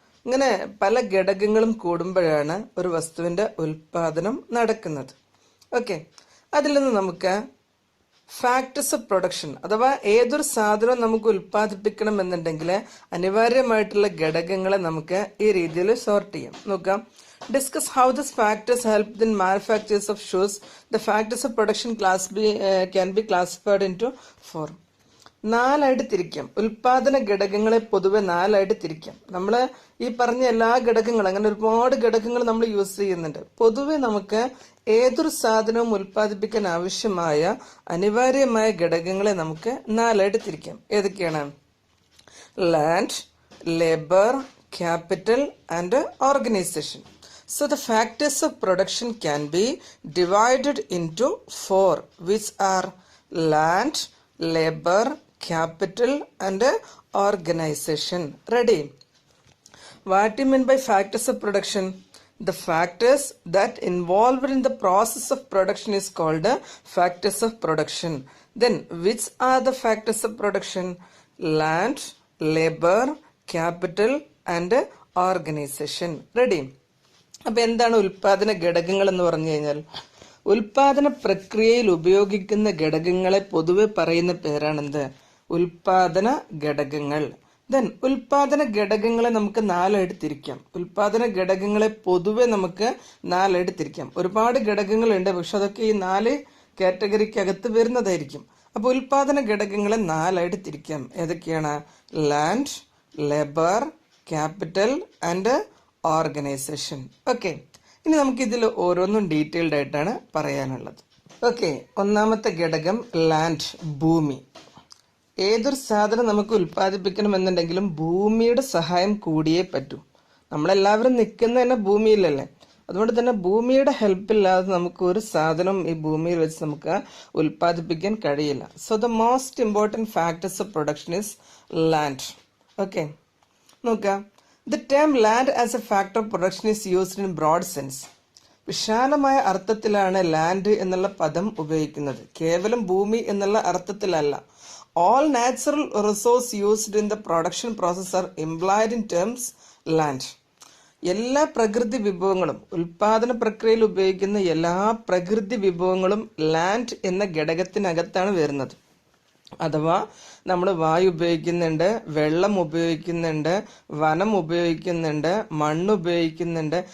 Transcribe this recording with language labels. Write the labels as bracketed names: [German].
[Malayalam] ഇങ്ങനെ പല ഘടകങ്ങളും കൂടുമ്പോഴാണ് ഒരു വസ്തുവിന്റെ ഉൽപാദനം നടക്കുന്നത്. ഓക്കെ, അതിൽ നിന്ന് നമുക്ക് ഫാക്ടേഴ്സ് ഓഫ് പ്രൊഡക്ഷൻ, അഥവാ ഏതൊരു സാധനവും നമുക്ക് ഉൽപ്പാദിപ്പിക്കണം എന്നുണ്ടെങ്കിൽ അനിവാര്യമായിട്ടുള്ള ഘടകങ്ങളെ നമുക്ക് ഈ രീതിയിൽ സോർട്ട് ചെയ്യാം. നോക്കാം. [English] Discuss how these factors help in manufacturers of shoes. The factors of production can be classified into 4. [Malayalam] 4 തിരിക്കാം. ഉൽപാദന ഘടകങ്ങളെ പൊതുവെ 4 തിരിക്കാം. നമ്മൾ ഈ പറഞ്ഞ എല്ലാ ഘടകങ്ങളും, അങ്ങനെ ഒരുപാട് ഘടകങ്ങൾ നമ്മൾ യൂസ് ചെയ്യുന്നുണ്ട്. പൊതുവെ നമുക്ക് ഏതൊരു സാധനവും ഉൽപ്പാദിപ്പിക്കാൻ ആവശ്യമായ അനിവാര്യമായ ഘടകങ്ങളെ നമുക്ക് 4 തിരിക്കാം. ഏതൊക്കെയാണ്? Land, labour, capital and organisation. [English] So the factors of production can be divided into 4, which are land, labor, capital and organization. Ready? What do you mean by factors of production? The factors that involved in the process of production is called factors of production. Then which are the factors of production? Land, labor, capital and organization. Ready? [Malayalam] അപ്പൊ എന്താണ് ഉൽപാദന ഘടകങ്ങൾ എന്ന് പറഞ്ഞു കഴിഞ്ഞാൽ, ഉൽപാദന പ്രക്രിയയിൽ ഉപയോഗിക്കുന്ന ഘടകങ്ങളെ പൊതുവെ പറയുന്ന പേരാണെന്ത്? ഉൽപാദന ഘടകങ്ങൾ. ദെൻ ഉൽപാദന ഘടകങ്ങളെ നമുക്ക് 4 തിരിക്കാം. ഉൽപാദന ഘടകങ്ങളെ പൊതുവെ നമുക്ക് 4 തിരിക്കാം. ഒരുപാട് ഘടകങ്ങളുണ്ട്, പക്ഷെ അതൊക്കെ ഈ 4 കാറ്റഗറിക്കകത്ത് വരുന്നതായിരിക്കും. അപ്പൊ ഉൽപാദന ഘടകങ്ങളെ 4 തിരിക്കാം. ഏതൊക്കെയാണ്? Land, labour, capital and organisation. Okay, ഇനി നമുക്ക് ഇതിൽ ഓരോന്നും ഡീറ്റെയിൽഡ് ആയിട്ടാണ് പറയാനുള്ളത്. ഓക്കെ, ഒന്നാമത്തെ ഘടകം ലാൻഡ്, ഭൂമി. ഏതൊരു സാധനം നമുക്ക് ഉൽപ്പാദിപ്പിക്കണമെന്നുണ്ടെങ്കിലും ഭൂമിയുടെ സഹായം കൂടിയേ പറ്റൂ. നമ്മളെല്ലാവരും നിൽക്കുന്ന തന്നെ ഭൂമിയിലല്ലേ. അതുകൊണ്ട് തന്നെ ഭൂമിയുടെ ഹെൽപ്പ് ഇല്ലാതെ നമുക്ക് ഒരു സാധനം ഈ ഭൂമിയിൽ വെച്ച് നമുക്ക് ഉൽപ്പാദിപ്പിക്കാൻ കഴിയില്ല. [English] So the most important factors of production is land. [Malayalam] Okay, നോക്കാം. [English] The term land as a factor of production is used in broad sense. [Malayalam] വിശാലമായ അർത്ഥത്തിലാണ് ലാൻഡ് എന്നുള്ള പദം ഉപയോഗിക്കുന്നത്, കേവലം ഭൂമി എന്നുള്ള അർത്ഥത്തിലല്ല. [English] All natural resources used in the production process are implied in terms land. [Malayalam] എല്ലാ പ്രകൃതി വിഭവങ്ങളും, ഉൽപാദന പ്രക്രിയയിൽ ഉപയോഗിക്കുന്ന എല്ലാ പ്രകൃതി വിഭവങ്ങളും ലാൻഡ് എന്ന ഘടകത്തിനകത്താണ് വരുന്നത്. അഥവാ നമ്മൾ വായു ഉപയോഗിക്കുന്നുണ്ട്, വെള്ളം ഉപയോഗിക്കുന്നുണ്ട്, വനം ഉപയോഗിക്കുന്നുണ്ട്, മണ്ണ് ഉപയോഗിക്കുന്നുണ്ട്.